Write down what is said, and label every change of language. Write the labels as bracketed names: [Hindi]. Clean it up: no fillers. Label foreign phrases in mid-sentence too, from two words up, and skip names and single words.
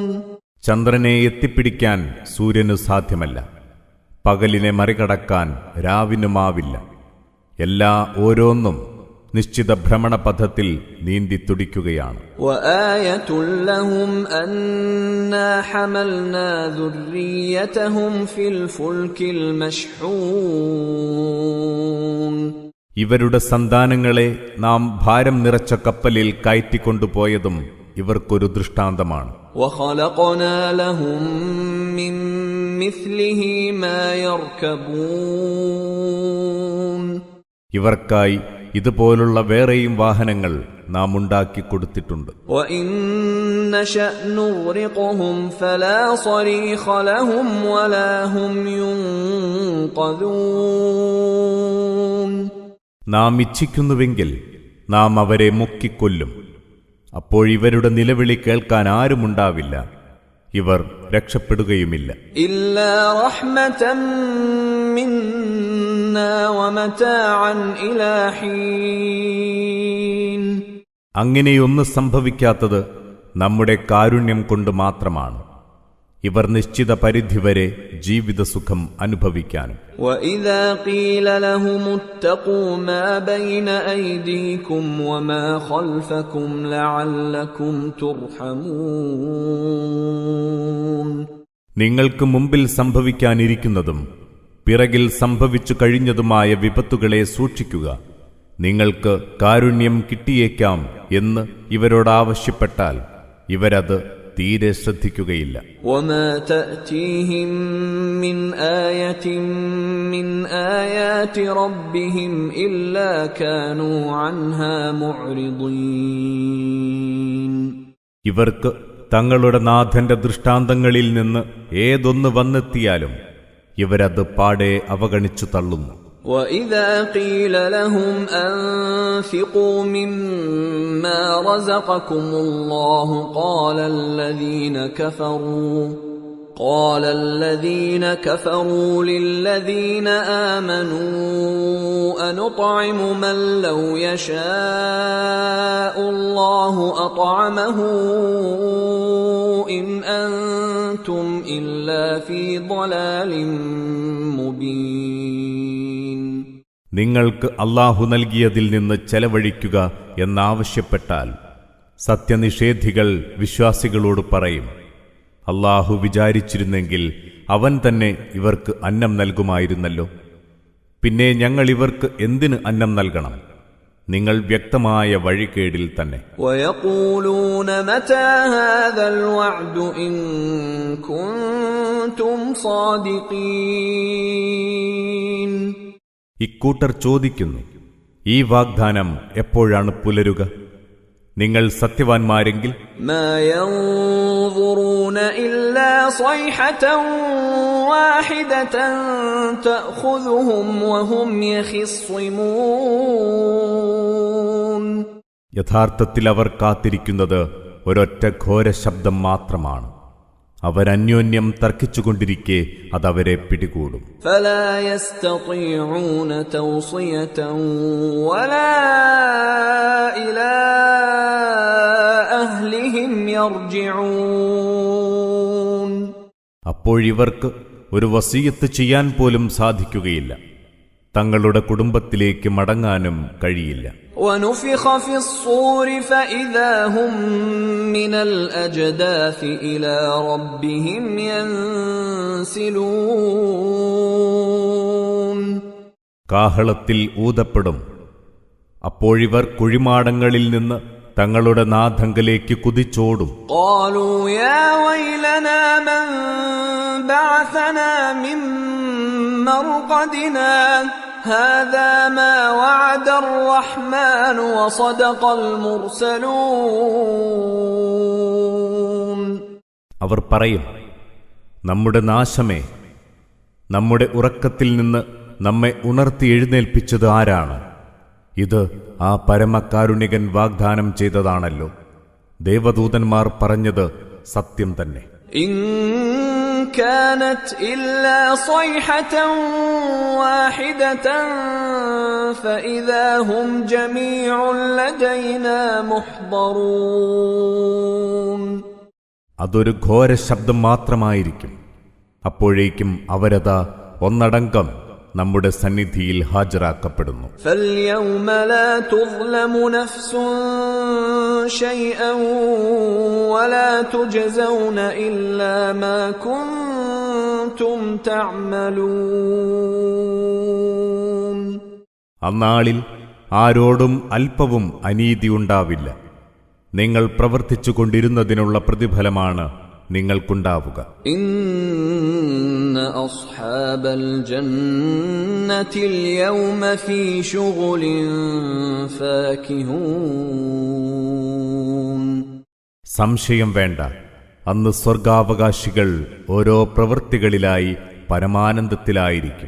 [Malayalam] ചന്ദ്രനെ എത്തിപ്പിടിക്കാൻ സൂര്യനു സാധ്യമല്ല, പകലിനെ മറികടക്കാൻ രാവിനുമാവില്ല. ഓരോന്നും നിശ്ചിത ഭ്രമണപഥത്തിൽ നീന്തി തുടിക്കുകയാണ്. [Arabic] وآية لهم أنا حملنا ذريتهم في الفلك المشحون. [Malayalam] ഇവരുടെ സന്താനങ്ങളെ നാം ഭാരം നിറച്ച കപ്പലിൽ കയറ്റിക്കൊണ്ടുപോയതും ഇവർക്കൊരു ദൃഷ്ടാന്തമാണ്. [Arabic] وخلقنا لهم من مثله ما يركبون. [Malayalam] ഇവർക്കായി ഇതുപോലുള്ള വേറെയും വാഹനങ്ങൾ നാം ഉണ്ടാക്കി കൊടുത്തിട്ടുണ്ട്. [Arabic] وإن نشأ نغرقهم فلا صريخ لهم ولا هم ينقذون. [Malayalam] നാം ഇച്ഛിക്കുന്നുവെങ്കിൽ നാം അവരെ മുക്കിക്കൊല്ലും. അപ്പോഴിവരുടെ നിലവിളി കേൾക്കാൻ ആരുമുണ്ടാവില്ല, ഇവർ രക്ഷപ്പെടുകയുമില്ല. [Arabic] إلا رحمة منا ومتاعا إلى حين. [Malayalam] അങ്ങനെയൊന്ന് സംഭവിക്കാത്തത് നമ്മുടെ കാരുണ്യം കൊണ്ട് മാത്രമാണ്, ഇവർ നിശ്ചിത പരിധിവരെ ജീവിതസുഖം അനുഭവിക്കാനും. [Arabic] وإذا قيل لهم اتقوا ما بين أيديكم وما خلفكم لعلكم ترحمون. [Malayalam] നിങ്ങൾക്ക് മുമ്പിൽ സംഭവിക്കാനിരിക്കുന്നതും പിറകിൽ സംഭവിച്ചു കഴിഞ്ഞതുമായ വിപത്തുകളെ സൂക്ഷിക്കുക, നിങ്ങൾക്ക് കാരുണ്യം കിട്ടിയേക്കാം എന്ന് ഇവരോടാവശ്യപ്പെട്ടാൽ ഇവരത് തീരെ ശ്രദ്ധിക്കുകയില്ല. [Arabic] وما تأتيهم من آية من آيات ربهم إلا كانوا عنها معرضين. [Malayalam] ഇവർക്ക് തങ്ങളുടെ നാഥന്റെ ദൃഷ്ടാന്തങ്ങളിൽ നിന്ന് ഏതൊന്ന് വന്നെത്തിയാലും ഇവരത് പാടെ അവഗണിച്ചു തള്ളുന്നു. [Arabic] وَإِذَا قِيلَ لَهُمْ أَنفِقُوا مِمَّا رَزَقَكُمُ اللَّهُ قَالَ الَّذِينَ كَفَرُوا لِلَّذِينَ آمَنُوا أَنُطْعِمُ مَن لَّوْ يَشَاءُ اللَّهُ أَطْعَمَهُ إِنْ أَنتُمْ إِلَّا فِي ضَلَالٍ مُبِينٍ. [Malayalam] നിങ്ങൾക്ക് അല്ലാഹു നൽകിയതിൽ നിന്ന് ചെലവഴിക്കുക എന്നാവശ്യപ്പെട്ടാൽ സത്യനിഷേധികൾ വിശ്വാസികളോട് പറയും, അല്ലാഹു വിചാരിച്ചിരുന്നെങ്കിൽ അവൻ തന്നെ ഇവർക്ക് അന്നം നൽകുമായിരുന്നല്ലോ. പിന്നെ ഞങ്ങൾ ഇവർക്ക് എന്തിന് അന്നം നൽകണം? നിങ്ങൾ വ്യക്തമായ വഴികേടിൽ തന്നെ. [Arabic] وَيَقُولُونَ مَتَى هَذَا الْوَعْدُ إِن كُنتُمْ صَادِقِينَ. [Malayalam] ഇക്കൂട്ടർ ചോദിക്കുന്നു, ഈ വാഗ്ദാനം എപ്പോഴാണ് പുലരുക? നിങ്ങൾ സത്യവാൻമാരെങ്കിൽ [Arabic] مَا يَنظُرُونَ إِلَّا صَيْحَةً وَاحِدَةً تَأْخُذُهُمْ وَهُمْ يَخِصِّمُونَ. [Malayalam] യഥാർത്ഥത്തിൽ അവർ കാത്തിരിക്കുന്നത് ഒരൊറ്റ ഘോര ശബ്ദം മാത്രമാണ്. അവരന്യോന്യം തർക്കിച്ചുകൊണ്ടിരിക്കെ അതവരെ പിടികൂടും. [Arabic] فَلَا يَسْتَطِيعُونَ تَوْصِيَةً وَلَا إِلَى أَهْلِهِمْ يَرْجِعُونَ. [Malayalam] അപ്പോഴിവർക്ക് ഒരു വസിയത്ത് ചെയ്യാൻ പോലും സാധിക്കുകയില്ല, തങ്ങളുടെ കുടുംബത്തിലേക്ക് മടങ്ങാനും കഴിയില്ല. [Arabic] وَنُفِخَ فِي الصُّورِ فَإِذَا هُمْ مِنَ الْأَجْدَاثِ إِلَى رَبِّهِمْ يَنْسِلُونَ. [Malayalam] കാഹളത്തിൽ ഊതപ്പെടും, അപ്പോഴിവർ കുഴിമാടങ്ങളിൽ നിന്ന് തങ്ങളുടെ നാഥങ്കലേക്ക് കുതിച്ചോടും. [Arabic] قَالُوا يَا وَيْلَنَا مَنْ بَعَثَنَا مِنْ مَرْقَدِنَا هَذَا مَا وَعَدَ الرَّحْمَنُ وَصَدَقَ الْمُرْسَلُونَ. [Malayalam] അവർ പറയും, നമ്മുടെ നാശമേ, നമ്മുടെ ഉറക്കത്തിൽ നിന്ന് നമ്മെ ഉണർത്തി എഴുന്നേൽപ്പിച്ചത് ആരാണ്? ഇത് ആ പരമകാരുണികൻ വാഗ്ദാനം ചെയ്തതാണല്ലോ. ദേവദൂതന്മാർ പറഞ്ഞത് സത്യം തന്നെ. [Arabic] إن كانت إلا صيحة واحدة فإذا هم جميع لدينا محضرون. [Malayalam] അതൊരു ഘോര ശബ്ദം മാത്രമായിരിക്കും, അപ്പോഴേക്കും അവരതാ ഒന്നടങ്കം നമ്മുടെ സന്നിധിയിൽ ഹാജരാക്കപ്പെടുന്നു. [Arabic] فاليوم لا تظلم نفس شيئا ولا تجزون إلا ما كنتم تعملون. [Malayalam] അന്നാളിൽ ആരോടും അല്പവും അനീതിയുണ്ടാവില്ല. നിങ്ങൾ പ്രവർത്തിച്ചു കൊണ്ടിരുന്നതിനുള്ള പ്രതിഫലമാണ് നിങ്ങൾക്കുണ്ടാവുക. [Arabic] إن أصحاب الجنة اليوم في شغل فاكهون. [Malayalam] സംശയം വേണ്ട, അന്ന് സ്വർഗാവകാശികൾ ഓരോ പ്രവൃത്തികളിലായി പരമാനന്ദത്തിലായിരിക്കും.